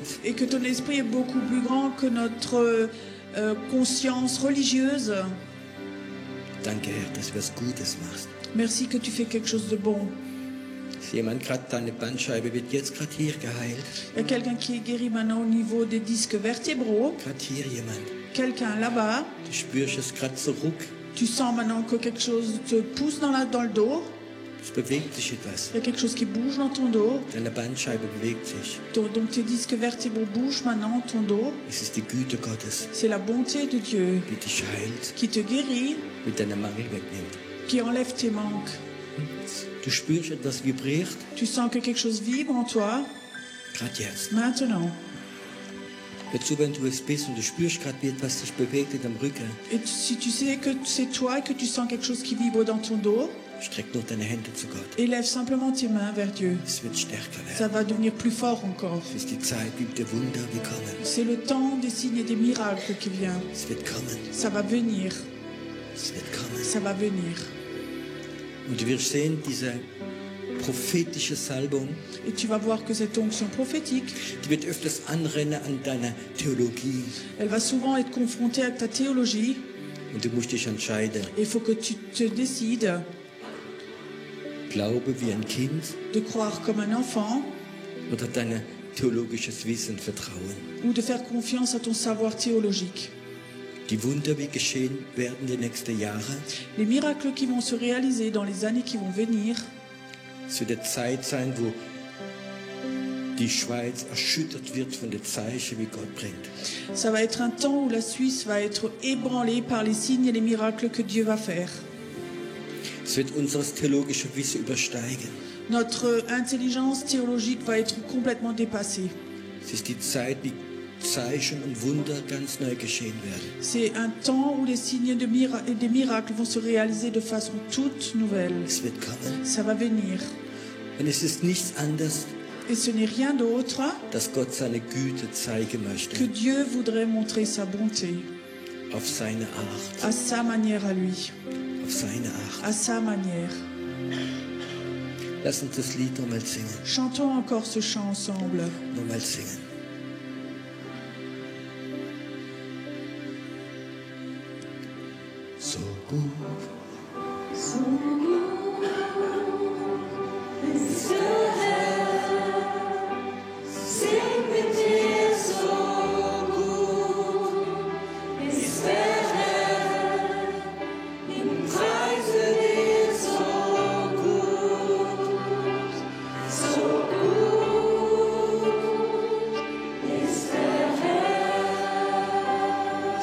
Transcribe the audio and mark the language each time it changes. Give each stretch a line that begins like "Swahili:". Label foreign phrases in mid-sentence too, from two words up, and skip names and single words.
French: Et que ton esprit est beaucoup plus grand que notre conscience religieuse.
German: Danke, Herr, dass du was Gutes machst.
French: Merci que tu fais quelque chose de bon.
German: Ist jemand gerade, deine Bandscheibe wird jetzt gerade hier geheilt.
French: Il y a quelqu'un qui est guéri maintenant au niveau des disques vertébraux.
German: Gerade hier jemand.
French: Quelqu'un là-bas.
German: Du spürst es gerade so ruck.
French: Tu sens maintenant que quelque chose te pousse dans le dos.
German: Es bewegt sich etwas.
French: Il y a quelque chose qui bouge dans ton dos.
German: Deine Bandscheibe bewegt sich.
French: Donc tes disques vertébraux bougent maintenant, ton dos.
German: Es ist die Güte Gottes,
French: C'est la bonté de Dieu
German: die dich heilt,
French: qui te guérit,
German: mit deiner Mangel wegnimmt.
French: qui enlève tes manques.
German: Du spürst etwas vibriert,
French: Tu sens que quelque chose vibre en toi
German: gerade jetzt.
French: maintenant.
German: Dazu, wenn du es bist und du spürst gerade, wie etwas sich bewegt in deinem Rücken,
French: Et si tu sais que c'est toi et que tu sens quelque chose qui vibre dans ton dos,
German: streck nur deine Hände zu Gott.
French: élève simplement tes mains vers Dieu.
German: Es wird stärker
French: Ça
German: werden.
French: va devenir plus fort encore.
German: Es ist die Zeit, wie der Wunder wie kommen.
French: C'est le temps des signes et des miracles qui vient.
German: Es wird kommen.
French: Ça va venir.
German: Es wird kommen.
French: Ça va venir.
German: Und du wirst sehen, diese prophetische Salbung,
French: Et tu vas voir que cette onction prophétique,
German: die wird öfters anrennen an deiner Theologie.
French: elle va souvent être confrontée avec ta théologie.
German: Und du musst dich entscheiden.
French: Il faut que tu te décides
German: Glaube wie ein Kind
French: de croire comme un enfant
German: oder dein theologisches Wissen vertrauen.
French: ou de faire confiance à ton savoir théologique.
German: Die Wunder, wie geschehen werden die nächsten Jahre,
French: Les miracles qui vont se réaliser dans les années qui vont venir,
German: es wird eine Zeit sein, wo die Schweiz erschüttert wird von den Zeichen, wie Gott bringt.
French: ça va être un temps où la Suisse va être ébranlée par les signes et les miracles que Dieu va faire.
German: Es wird unser theologisches Wissen übersteigen.
French: Notre intelligence théologique va être complètement dépassée.
German: Es ist die Zeit, wie Zeichen und Wunder ganz neu geschehen werden.
French: C'est un temps où les signes et des miracles vont se réaliser de façon toute nouvelle.
German: Es wird kommen.
French: Ça va venir.
German: Und es ist nichts anderes,
French: Et ce n'est rien d'autre
German: dass Gott seine Güte zeigen
French: que
German: möchte,
French: Dieu voudrait montrer sa bonté
German: auf seine Art,
French: à sa manière à lui,
German: auf seine Art.
French: à sa manière.
German: Lass uns das Lied nochmal singen,
French: Chantons encore ce chant ensemble.
German: nochmal singen. So gut, So gut ist der Herr, sing mit dir, so gut ist der Herr, im Preise dir so gut ist der Herr.